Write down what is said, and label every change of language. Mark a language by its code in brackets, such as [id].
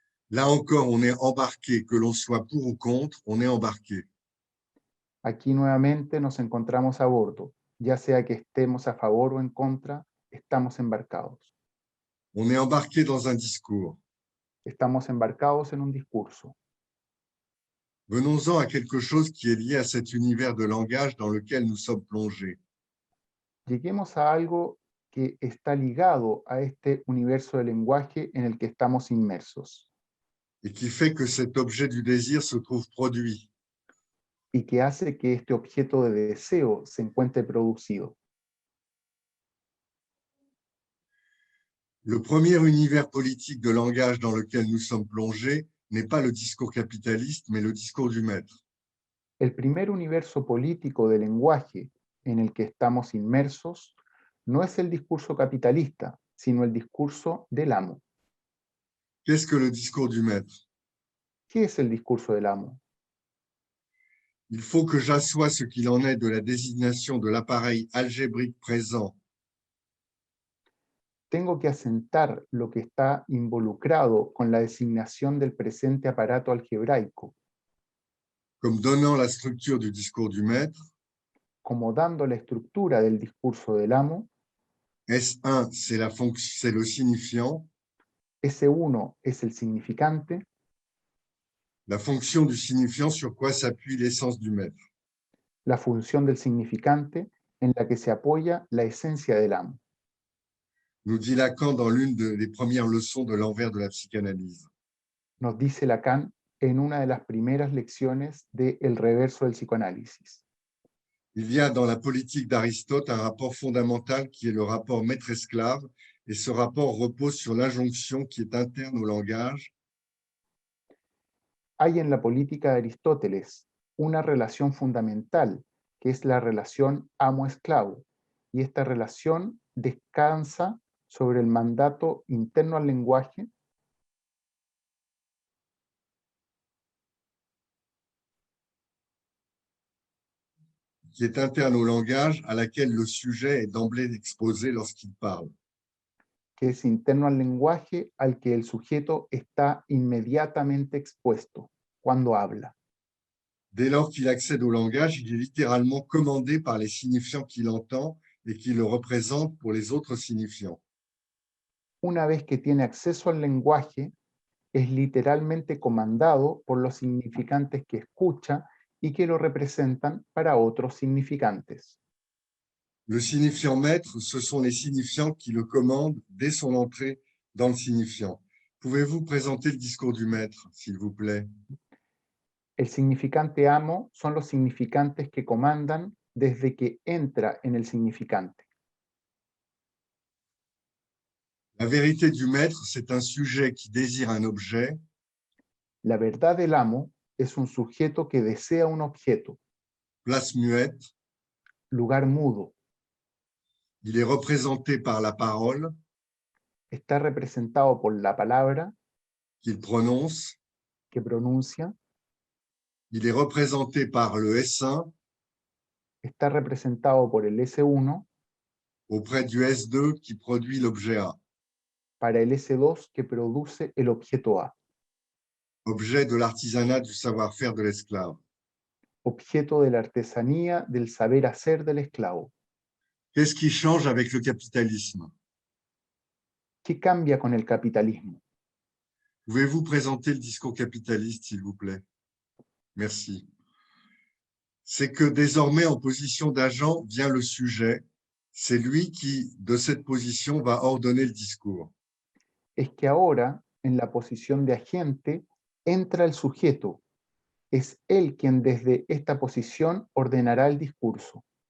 [fr] Là encore, on est embarqué, que l'on soit pour ou contre, on est embarqué. [es] Aquí nuevamente nos encontramos a bordo, ya sea que estemos a favor o en contra, estamos embarcados. [fr] On est embarqué dans un discours. [es] Estamos embarcados en un discurso. [fr] Venons-en à quelque chose qui est lié à cet univers de langage dans lequel nous sommes plongés. [es] Lleguemos a algo que está ligado a este universo de lenguaje en el que estamos inmersos. [fr] et qui fait que cet objet du désir se trouve produit. [es] y que hace que este objeto de deseo se encuentre producido. [fr] Le premier univers politique de langage dans lequel nous sommes plongés n'est pas le discours capitaliste, mais le discours du maître. [es] El primer universo político de lenguaje en el que estamos inmersos no es el discurso capitalista, sino el discurso del amo. [fr] Qu'est-ce que le discours du maître? [es] ¿Qué es el discurso del amo? [fr] Il faut que j'assoie ce qu'il en est de la désignation de l'appareil algébrique présent [es] Tengo que asentar lo que está involucrado con la designación del presente aparato algebraico, [fr] comme donnant la structure du discours du maître. [es] como dando la estructura del discurso del amo. [fr] S1, c'est le signifiant. [es] S1 es el significante. [fr] La fonction du signifiant sur quoi s'appuie l'essence du maître. [es] La función del significante en la que se apoya la esencia del amo. [fr] Nous dit Lacan dans l'une des premières leçons de l'envers de la psychanalyse. [es] Nos dice Lacan en una de las primeras lecciones de El reverso del psicoanálisis. [fr] Il y a dans la politique d'Aristote un rapport fondamental qui est le rapport maître-esclave, et ce rapport repose sur l'injonction qui est interne au langage. [es] Hay en la política de Aristóteles una relación fundamental, que es la relación amo-esclavo, y esta relación descansa sobre el mandato interno al lenguaje [fr] qui est interne au langage, à laquelle le sujet est d'emblée exposé lorsqu'il parle. [es] que es interno al lenguaje al que el sujeto está inmediatamente expuesto cuando habla. [fr] Dès lors qu'il accède au langage, il est littéralement commandé par les signifiants qu'il entend et qui le représentent pour les autres signifiants. [es] Una vez que tiene acceso al lenguaje, es literalmente comandado por los significantes que escucha y que lo representan para otros significantes. [fr] Le signifiant maître, ce sont les signifiants qui le commandent dès son entrée dans le signifiant. Pouvez-vous présenter le discours du maître, s'il vous plaît? [es] El significante amo son los significantes que comandan desde que entra en el significante. [fr] La vérité du maître, c'est un sujet qui désire un objet. [es] La verdad del amo es un sujeto que desea un objeto, [fr] Place muette. [es] lugar mudo. [fr] Il est représenté par la parole [es] Está representado por la palabra [fr] qu'il prononce. [es] que pronuncia. [fr] Il est représenté par le S1 [es] Está representado por el S1 [fr] auprès du S2 qui produit l'objet A, [es] para el S2 que produce el objeto A, [fr] objet de l'artisanat du savoir-faire de l'esclave. [es] objeto de la artesanía del saber hacer del esclavo. [fr] Qu'est-ce qui change avec le capitalisme? [es] ¿Qué cambia con el capitalismo? [fr] Pouvez-vous présenter le discours capitaliste, s'il vous plaît? Merci. C'est que désormais, en position d'agent, vient le sujet. C'est lui qui, de cette position, va ordonner le discours. [es] Es que ahora, en la posición de agente, entra el sujeto. Es él quien desde esta posición ordenará el discurso.